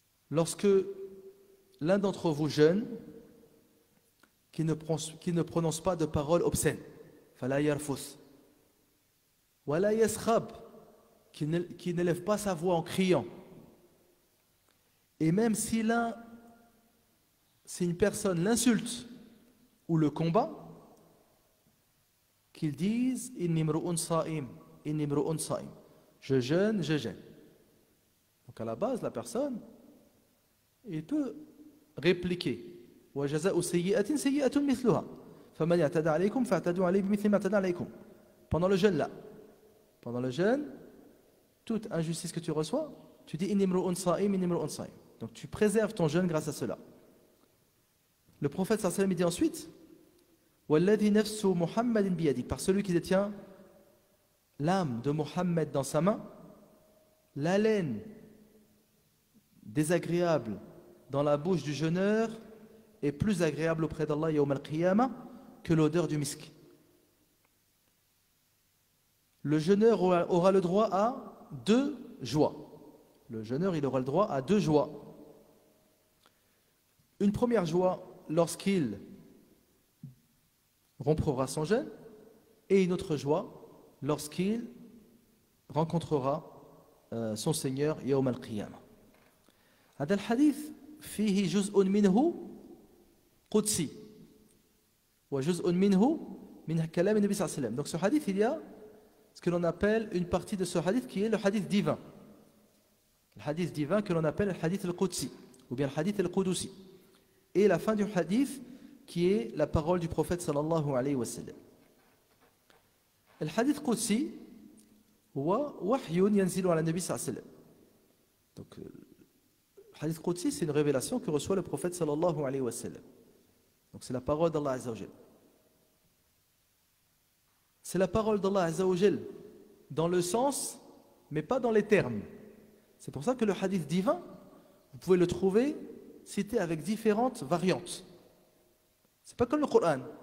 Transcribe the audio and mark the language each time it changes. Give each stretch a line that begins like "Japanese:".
French: Lorsque l'un d'entre vous jeûne, qui ne prononce pas de paroles obscènes,
Arabic: fala yarfus, wala yaskhab,
French: qui n'élève pas sa voix en criant, et même si une personne l'insulte ou le combat, qu'ils disent
Arabic: inni mru'un sa'im, inni mru'un sa'im,
French: je jeûne, je jeûne. Donc à la base, la personne, il peut répliquer
Arabic: وَجَزَاءُ سَيِّئَةٍ سَيِّئَةٌ مِثْلُهَا فَمَنْ يَعْتَدَ عَلَيْكُمْ فَاعْتَدُوا عَلَيْهِ بِمِثْلِ مَا اعْتَدَى عَلَيْكُمْ.
French: Pendant le jeûne là, pendant le jeûne, toute injustice que tu reçois, tu dis
Arabic: inni mru'un sa'im, inni mru'un sa'im.
French: Donc tu préserves ton jeûne grâce à cela. Le prophète sallallahu alayhi wa sallam dit ensuite
Arabic: وَالَّذِي نَفْسُ مُحَمَّدٍ بِيَدِهِ,
French: par celui qui détient l'âme de Mohammed dans sa main, l'haleine désagréable dans la bouche du jeûneur est plus agréable auprès d'Allah yawm al-qiyamah que l'odeur du misk. Le jeûneur aura le droit à deux joies. Le jeûneur, il aura le droit à deux joies. Une première joie lorsqu'il rompra son jeûne, et une autre joie lorsqu'il rencontrera son Seigneur yawm al-qiyamah.
Arabic: هذا الحديث فيه جزء منه قدسي وجزء منه من كلام النبي صلى الله عليه وسلم.
French: Donc ce hadith, il y a ce que l'on appelle une partie de ce hadith qui est le hadith divin. Le hadith divin que l'on appelle le hadith al-Qudsi ou bien le hadith al-Qudusi. Et la fin du hadith qui est la parole du prophète sallallahu alayhi wa sallam. Le hadith Qudsi
Arabic: هو وحي ينزل على النبي صلى الله عليه وسلم.
French: Donc le hadith Qudsi, c'est une révélation que reçoit le prophète sallallahu alayhi wa sallam. Donc c'est la parole d'Allah Azza wa Jal. C'est la parole d'Allah Azza wa Jal dans le sens, mais pas dans les termes. C'est pour ça que le hadith divin, vous pouvez le trouver cité avec différentes variantes. C'est pas comme le Coran.